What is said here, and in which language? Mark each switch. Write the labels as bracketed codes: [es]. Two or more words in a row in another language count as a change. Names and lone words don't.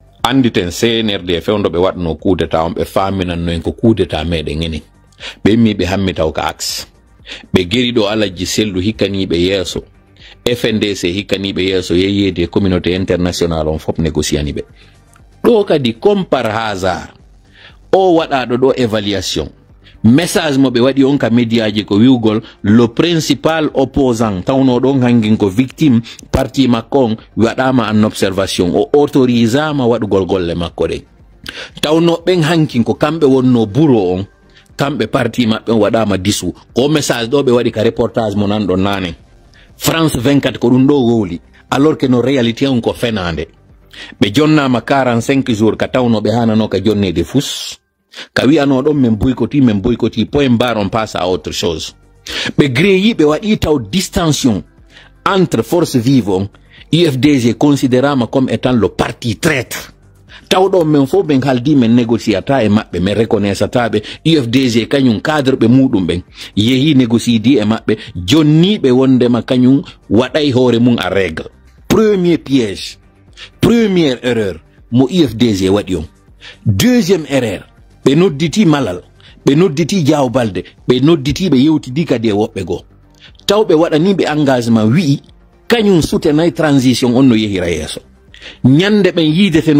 [ff] anditen CNRD fewndo be wadno kudeta on be faminan no en ko kudeta mede ngeni be mi be hammi taw ka axe be geri do alaji sellu hikani be yeso FNDC hikani be yeso yeyede [fr] communauté internationale [ff] on fop négociani be do kadi [fr] comme par hasard [ff] o wada do évaluation message mo be wadi on ka mediaji ko wiugol [fr] le principal opposant [ff] tawno don hangin ko victime parti makon wadama en observation o autorisama wadugol golle makko de tawno ben hankin ko kambe wonno bureau on kambe parti mabbe wadama disu ko message do be wadi ka reportage mo nan don nane France 24 ko dum do woli [fr] alors que [ff] no réalité on ko fenande be jonnama 45 jours ka tawno be hanano ka jonne de fous kawi ano don men boykoti [fr] point barre on passe à autre chose [ff] be greyi be wadi taw [fr] distension entre forces vives [ff] UFDG considérama [fr] comme étant le parti traître [ff] taw do men fo ben haldi men négociata e mabbe men reconnaissata be UFDG kanyum cadre be mudum ben yehi négociidi e mabbe jonni be wonde ma kanyum waday hore mun a règle [fr] premier piège première erreur [ff] mo UFDG wadi on [fr] deuxième erreur [ff] be nodditi malal be nodditi Diaw Balde be nodditi be yewtidi kadi e wobbe go tawbe wadani be engagement wi kanyum soutenay transition onno yehira yeso nyande ben yideteno